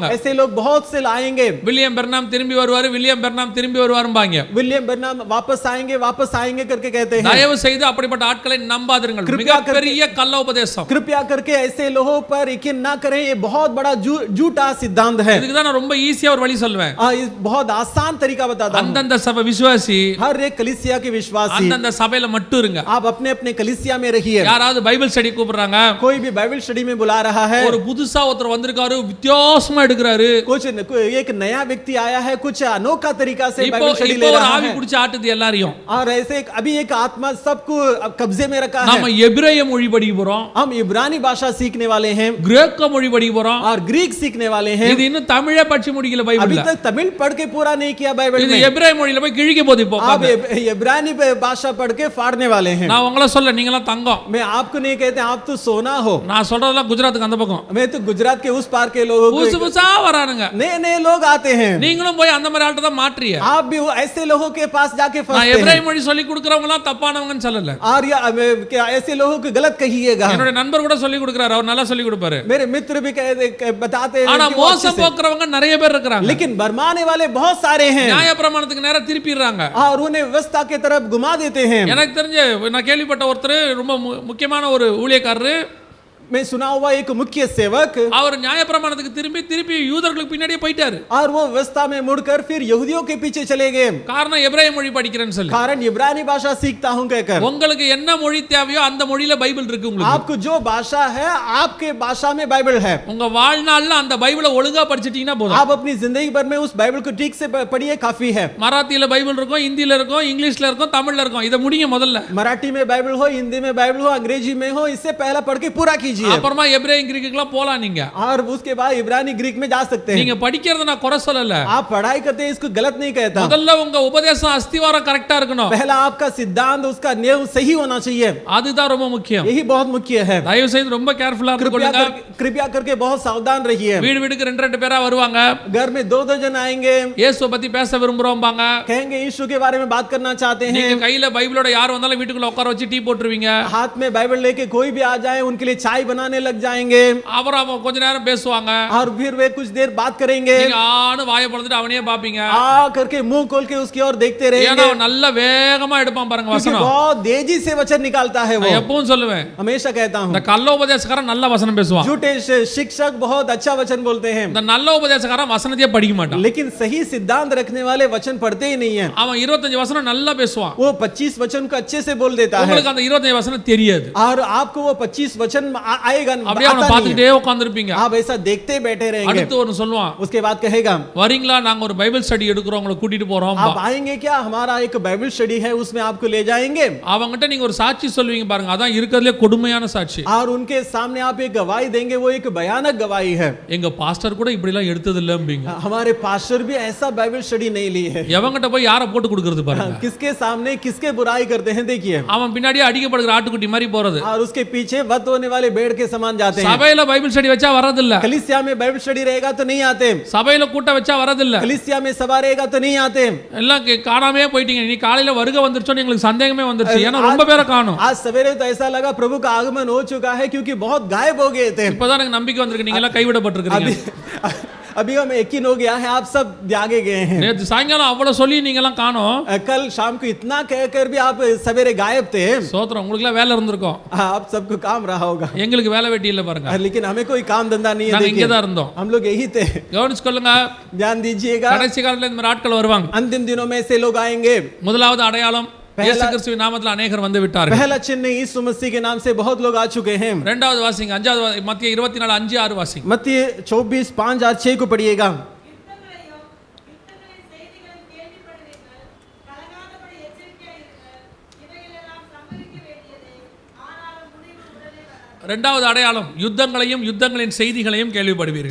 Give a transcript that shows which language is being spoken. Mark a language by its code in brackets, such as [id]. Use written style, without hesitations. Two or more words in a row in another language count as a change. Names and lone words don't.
[hi] है। ऐसे लोग बहुत से आएंगे। [ta] வில்லியம் பெர்னாம் திரும்பி வருவாரு, வில்லியம் பெர்னாம் திரும்பி வருவாரும்பாங்க. [hi] विलियम ब्रनाम वापस आएंगे करके कहते हैं। [ta] தயவு செய்து அப்படிப்பட்ட ஆட்களை நம்பாதீர்கள். மிகப்பெரிய கள்ள உபதேசம். [hi] कृपया करके ऐसे लोगों पर यकीन ना करें, ये बहुत बड़ा झूठा सिद्धांत है। [ta] இதுக்கு தான் நான் ரொம்ப ஈஸியா ஒரு வழி சொல்வேன். [hi] बहुत आसान तरीका बताता हूं। [ta] அந்தந்த சபை விசுவாசி [hi] हर एक कलीसिया के विश्वासी [ta] அந்தந்த சபையில மட்டும் இருங்க. [hi] आप अपने अपने कलीसिया में रहिए। [ta] யாராவது [en] Bible study [ta] கூப்பிடுறாங்க, [hi] कोई भी [en] Bible study [hi] में बुला रहा है, [ta] ஒரு புதுசா ஒருத்தர் வந்திருக்காரு, வித்தியாசமா எடுக்கிறாரு, [hi] एक नया व्यक्ति आया है, कुछ अनोखा तरीका से [ta] இப்போ [en] Bible study [ta] இப்போ [hi] ले [ta] ஒரு [hi] रहा [ta] ஆவி [hi] है, [ta] பிடிச்சு ஆட்டுது எல்லாரையும். [hi] और ऐसे अभी एक आत्मा सबको कब्जे में रखा [ta] நாம [hi] है। [ta] எபிரேய மொழி படிக்க போறோம், [hi] हम इब्रानी भाषा सीखने वाले हैं [ta] கிரேக்க மொழி படிக்க போறோம். [hi] और ग्रीक सीखने वाले हैं। [ta] இது இன்னும் தமிழே படிச்சு முடிக்கல [hi] अभी [ta] பைபிள்ல. [hi] तक तमिल पढ़ के पूरा नहीं किया बाइबल [ta] இது [hi] में, [ta] எபிரேய மொழியில போய் கிழிக்க போகுது இப்போ. [hi] आप इब्रानी भाषा पढ़ के फाड़ने वाले हैं। [ta] நான் உங்களை சொல்ல, நீங்களாம் தங்கம். [hi] मैं आपको नहीं कहते आप तो सोना हो, [ta] நான் சொல்றதெல்லாம் குஜராத்துக்கு அந்த பக்கம். [hi] मैं तो गुजरात के उस पार के लोगों [ta] புதுசு [hi] को [ta] புதுசா வரானுங்க. [hi] नए नए लोग आते हैं। [ta] நீங்களும் போய் அந்த மாதிரி ஆள்கிட்ட தான் மாற்றிய. [hi] आप भी वो ऐसे लोगों के पास जाके [ta] நான் [hi] फंसते [ta] எபிரேய [hi] हैं। [ta] மொழி சொல்லி கொடுக்கறவங்க எல்லாம் தப்பானவங்கன்னு சொல்லல. [hi] और क्या ऐसे लोगों को गलत कहिएगा। [ta] என்னோட நண்பர் கூட சொல்லி கொடுக்கறாரு, அவர் நல்லா சொல்லி கொடுப்பாரு. [hi] मेरे मित्र भी बताते हैं [ta] ஆனா [hi] कि वो अच्छे [ta] மோசம் [hi] से- [ta] போக்குறவங்க நிறைய பேர் இருக்காங்க. [hi] लेकिन भरमाने वाले बहुत सारे हैं [ta] நியாய பிரமாணத்துக்கு நேரா திருப்பிடுறாங்க. [hi] और उन्हें व्यवस्था के तरफ घुमा देते हैं। [ta] எனக்கு தெரிஞ்ச நான் கேள்விப்பட்ட ஒருத்தர் ரொம்ப முக்கியமான ஒரு ஊழியக்காரரு, [hi] में सुना हुआ एक मुख्य सेवक, [ta] அவர் நியாயப்பிரமாணத்துக்கு திருப்பி யூதர்களுக்கு பின்னாடியே போயிட்டாரு. [hi] और वो व्यवस्था में मुड़कर फिर यहूदियों के पीछे चले गए, [ta] காரணம் எபிரேய மொழி படிக்கிறேன்னு சொல்லி. [hi] कारण इब्रानी भाषा सीखता हूं कहकर। [ta] உங்களுக்கு என்ன மொழி தேவையோ அந்த மொழியில பைபிள் இருக்கு உங்களுக்கு. [hi] आपको जो भाषा है आपके भाषा में बाइबल है। [ta] உங்க வாழ்நாள்ல அந்த பைபிளை ஒழுங்கா படிச்சிட்டீங்கன்னா போதும். [hi] आप अपनी जिंदगी भर में उस बाइबल को ठीक से पढ़िए, काफी है। [ta] மராத்தியில பைபிள் இருக்கும், ஹிந்தில இருக்கும், இங்கிலீஷ்ல இருக்கும், தமிழ்ல இருக்கும். இத முடிங்க முதல்ல. [hi] मराठी में बाइबल हो, हिंदी में बाइबल हो, अंग्रेजी में हो, इससे पहला पढ़ के पूरा कीजिए। [ta] அப்புறமா எபிரேய கிரீக்குக்குலாம் போலாம் நீங்க. [hi] और उसके बाद इब्रानी ग्रीक में जा सकते हैं। [ta] நீங்க படிக்கிறத நான் குறை சொல்லல. [hi] आप पढ़ाई करते हैं इसको गलत नहीं कहता। [ta] முதல்ல உங்க உபதேசம் அஸ்திவாரம் கரெக்ட்டா இருக்கணும். [hi] पहला आपका सिद्धांत, उसका नींव सही होना चाहिए, [ta] அதுதான் ரொம்ப முக்கியம். [hi] यही बहुत मुख्य है। [ta] தயவு செய்து ரொம்ப கேர்ஃபுல்லா இருந்துக்கொள்ளுங்க. [hi] कृपया करके बहुत सावधान रहिए। [ta] வீடு வீடுக்கு ரெண்டு பேரா வருவாங்க. [hi] घर में दो जन आएंगे, [ta] இயேசுவை பத்தி பேச விரும்புறோம்பாங்க. [hi] कहेंगे यीशु के बारे में बात करना चाहते हैं। [ta] நீங்க கையில பைபிளோட யார் வந்தாலும் வீட்டுக்குள்ள உட்கார வச்சு டீ போட்டுருவீங்க. [hi] हाथ में बाइबल लेके कोई भी आ जाए उनके लिए चाय बनाने लग जाएंगे, [ta] அப்புறம் அவங்க கொஞ்ச நேரம் பேசுவாங்க. [hi] और फिर वे कुछ देर बात करेंगे। [ta] நீங்க ஆன வாயை பொளந்துட்டு அவனையே பாப்பீங்க. [hi] आ करके मुंह खोल के उसकी ओर देखते [ta] ஏன்னா [hi] रहेंगे, [ta] அவன் நல்ல வேகமா எடுப்பான் பாருங்க [hi] क्योंकि [ta] வசனம். [hi] बहुत तेजी से वचन निकालता है वो। [ta] நான் எப்பவும் சொல்லுவேன், [hi] हमेशा कहता [ta] இந்த [hi] हूँ, [ta] கள்ள உபதேசக்காரன் நல்ல வசனம் பேசுவான். [hi] झूठे शिक्षक बहुत अच्छा वचन बोलते हैं, [ta] இந்த நல்ல உபதேசக்காரன் வசனத்தையே படிக்க மாட்டான். [hi] लेकिन सही सिद्धांत रखने वाले वचन पढ़ते ही नहीं है। [ta] அவன் 25 வசனம் நல்லா பேசுவான். [hi] वो 25 वचन को अच्छे से बोल देता है, [ta] உங்களுக்கு அந்த 25 வசனம் தெரியாது. [hi] और आपको वो 25 वचन आएगा [ta] அப்படியே அவனை [hi] आता नहीं है। [ta] பார்த்துக்கிட்டே உட்கார்ந்திருப்பீங்க. [hi] आप ऐसा देखते बैठे रहेंगे। [ta] அடுத்து ஒன்னு சொல்லுவான், [hi] उसके बाद कहेगा, [ta] வரீங்களா நாங்க ஒரு [en] Bible study [ta] எடுக்கிறோம், உங்களை கூட்டிட்டு போறோம். [hi] आप आएंगे क्या, हमारा एक [en] Bible study [hi] है उसमें आपको ले जाएंगे। [ta] அவங்ககிட்ட நீங்க ஒரு சாட்சி சொல்லுவீங்க பாருங்க, அதான் இருக்கிறதுலே கொடுமையான சாட்சி. [hi] और उनके सामने आप एक गवाही देंगे, वो एक भयानक गवाही है। [ta] எங்க பாஸ்டர் கூட இப்படி எல்லாம் எடுத்தது இல்லம்பீங்க. [hi] हमारे पास्टर भी ऐसा [en] Bible study [hi] नहीं ली है। [ta] எவங்கிட்ட போய் யாரை போட்டு கொடுக்கிறது பாருங்க. [hi] किसके सामने किसके बुराई करते हैं देखिए, [ta] அவன் பின்னாடியே அடிக்கப்படுகிற ஆட்டுக்குட்டி மாதிரி போறது. [hi] और उसके पीछे वध होने वाले भेड़ के समान जाते हैं। [ta] சபையில [en] Bible study [ta] வச்சா வரது இல்ல. [hi] कलीसिया में [en] Bible study [hi] रहेगा तो नहीं आते, [ta] சபையில கூட்ட வச்சா வரது இல்ல. [hi] कलीसिया में सभा रहेगा तो नहीं आते। [ta] எல்லாம் காணாமே போயிட்டீங்க. நீ காலையில வருகை வந்துருச்சோன்னு எங்களுக்கு சந்தேகமே வந்துருச்சு. ஏன்னா ரொம்ப பேரை காணோம். [hi] आज सवेरे तो ऐसा लगा प्रभु का आगमन हो चुका है, क्योंकि बहुत गायब हो गए थे। [ta] இப்பதான் எனக்கு நம்பிக்கை வந்திருக்கு, நீங்க எல்லாம் கைவிடப்பட்டிருக்கீங்க. [hi] अभी हमें यकीन हो गया है, आप सब त्यागे गए हैं। [ta] நேத்து சாயங்காலம் அவ்வளவு சொல்லி நீங்க எல்லாம் காணோம். [hi] कल शाम को इतना कहकर भी आप सवेरे गायब थे। [ta] சோத்திரம், உங்களுக்கு எல்லாம் வேலை இருந்திருக்கும். [hi] आप सबको काम रहा होगा, [ta] எங்களுக்கு வேலை வெட்டி இல்ல பாருங்க. [hi] लेकिन हमें कोई काम धंधा नहीं है। [ta] நாங்க [hi] देखिए, [ta] இங்க தான் இருந்தோம். [hi] हम लोग यही थे। [ta] கவனிச்சுக்கொள்ளுங்க, [hi] ध्यान दीजिएगा, [ta] கடைசி காலத்துல இந்த மாதிரி ஆட்கள் வருவாங்க. [hi] अंतिम दिनों में ऐसे लोग आएंगे। [ta] முதலாவது அடையாளம், இயேசு கிறிஸ்துவின் நாமத்தில் अनेகர் வந்து விட்டார்கள். [hi] पहला चिन्ह, यीशु मसीह के नाम से बहुत लोग आ चुके हैं। [ta] இரண்டாவது வாசிங்க, அஞ்சாவது மத்திய 24:5-6 வாசிங்க. [hi] मत्ती 24:5-6 को पढ़िएगा। [ta] இரண்டாவது அடையாளம், யுத்தங்களையும் யுத்தங்களின் செய்திகளையும் கேள்விப்படுவீர்கள்.